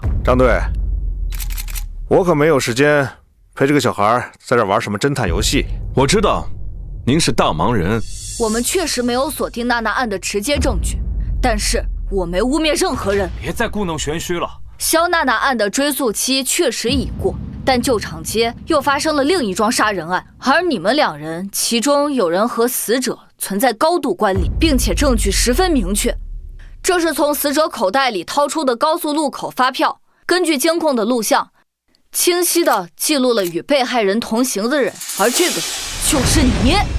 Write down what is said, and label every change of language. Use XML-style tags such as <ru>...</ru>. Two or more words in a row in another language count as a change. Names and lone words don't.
<zh>张队，我可没有时间陪这个小孩在这玩什么侦探游戏。我知道，您是大忙人。我们确实没有锁定娜娜案的直接证据，但是我没污蔑任何人。别再故弄玄虚了。肖娜娜案的追诉期确實已過，但舊場街又發生了另一樁殺人案，而你們兩人其中有人和死者存在高度關聯，並且證據十分明確。這是從死者口袋裡掏出的高速路口發票，根據監控的錄像，清晰地記錄了與被害人同行的人，而這個就是你。</zh>